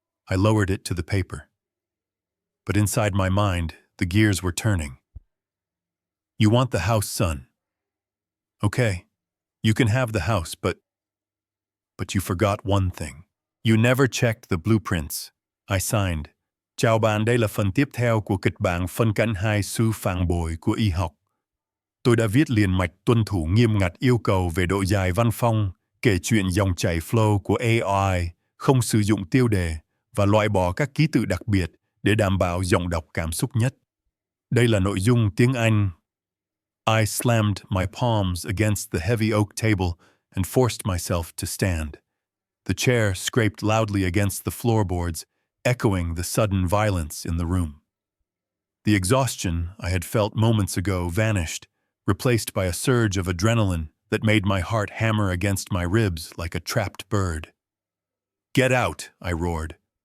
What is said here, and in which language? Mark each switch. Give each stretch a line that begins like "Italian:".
English: I lowered it to the paper. But inside my mind, the gears were turning. "You want the house, son. Okay, you can have the house, but you forgot one thing. You never checked the blueprints." I signed.
Vietnamese: Chào bạn, đây là phần tiếp theo của kịch bản phân cảnh 2 sự phản bội của y học. Tôi đã viết liền mạch tuân thủ nghiêm ngặt yêu cầu về độ dài văn phong, kể chuyện dòng chảy flow của AI, không sử dụng tiêu đề và loại bỏ các ký tự đặc biệt để đảm bảo giọng đọc cảm xúc nhất. Đây là nội dung tiếng Anh.
English: I slammed my palms against the heavy oak table and forced myself to stand. The chair scraped loudly against the floorboards, echoing the sudden violence in the room. The exhaustion I had felt moments ago vanished, replaced by a surge of adrenaline that made my heart hammer against my ribs like a trapped bird. "Get out!" I roared.